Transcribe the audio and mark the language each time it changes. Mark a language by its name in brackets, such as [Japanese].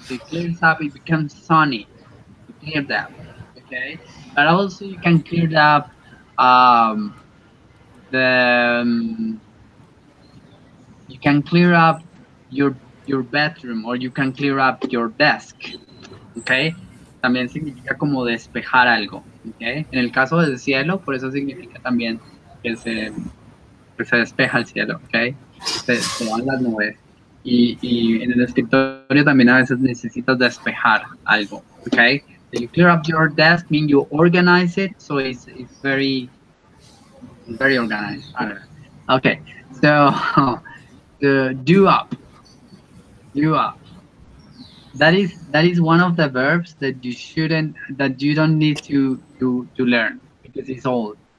[English] So it clears up, it becomes sunny. You clear that, okay? But also you can clear up um, the you can clear up your bedroom or you can clear up your desk, okay? [Spanish] También significa como despejar algo, okay? En el caso del cielo, por eso significa también que se despeja el cielo, okay? Se van las nubes. Y en el escritorio también a veces necesitas despejar algo, okay? [English] So you clear up your desk, mean you organize it, so it's very organized. I don't know. Okay, so the do up, do up. That is one of the verbs that you don't need to learn because it's old.